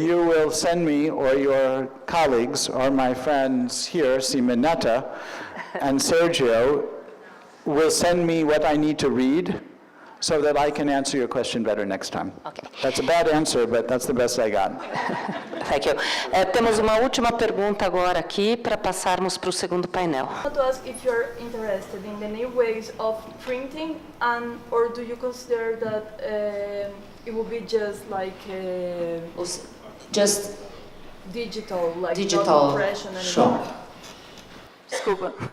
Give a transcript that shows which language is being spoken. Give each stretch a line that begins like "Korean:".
English: you will send me, or your colleagues, or my friends here, Simonetta and Sergio, will send me what I need to read so that I can answer your question better next time. Okay. That's a bad answer, but that's the best I got. Thank you.
Portuguese: Temos uma última pergunta agora aqui para passarmos para o segundo painel.
English: I want to ask if you're interested in the new ways of printing, or do you consider that it will be just like Just digital, like digital. not impression anymore?
Portuguese: Desculpa.